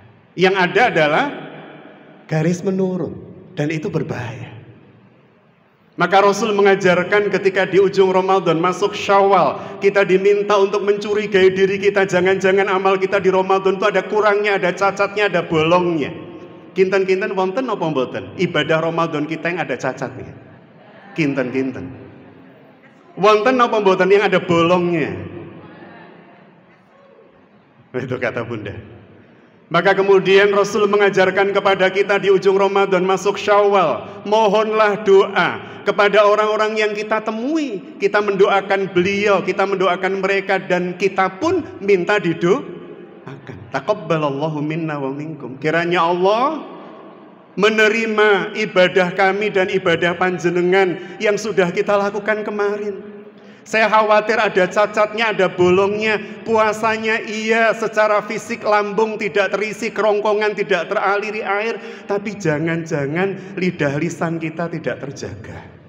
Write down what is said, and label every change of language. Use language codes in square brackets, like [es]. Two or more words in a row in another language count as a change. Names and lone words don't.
[id] Yang ada adalah garis menurun, dan itu berbahaya. Maka Rasul mengajarkan ketika di ujung Ramadan masuk Syawal, kita diminta untuk mencurigai diri kita. Jangan-jangan amal kita di Ramadan itu ada kurangnya, ada cacatnya, ada bolongnya. [jv] Kinten-kinten wonten apa mboten? [id] Ibadah Ramadan kita yang ada cacatnya. [jv] Kinten-kinten. Wonten apa mboten [id] yang ada bolongnya? Itu kata Bunda. Maka kemudian Rasul mengajarkan kepada kita di ujung Ramadan masuk Syawal, mohonlah doa kepada orang-orang yang kita temui. Kita mendoakan beliau, kita mendoakan mereka, dan kita pun minta didoakan. [ar] Taqabbalallahu minna wa minkum. [id] Kiranya Allah menerima ibadah kami dan ibadah panjenengan yang sudah kita lakukan kemarin. Saya khawatir ada cacatnya, ada bolongnya. Puasanya iya, secara fisik lambung tidak terisi, kerongkongan tidak teraliri air, tapi jangan-jangan lidah lisan kita tidak terjaga.